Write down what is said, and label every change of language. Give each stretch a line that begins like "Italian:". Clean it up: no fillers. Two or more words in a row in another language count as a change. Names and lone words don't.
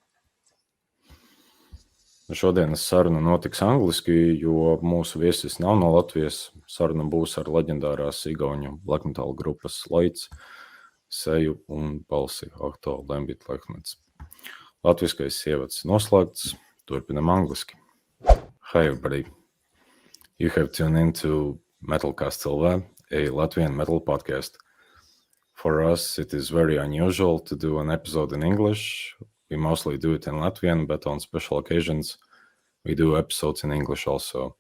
Latvian: Šodienas saruna notiks angliski, jo mūsu viesis nav no Latvijas. Saruna būs ar leģendārās igauņu black metal grupas Loits, seju un balsi Ahto-Lembit Lehtmets. Latviskais Ievads noslēgts, turpinam angliski.
English: Hi everybody, you have tuned into METALKāSTS LV, a Latvian metal podcast. For us, it is very unusual to do an episode in English. We mostly do it in Latvian, but on special occasions, we do episodes in English also.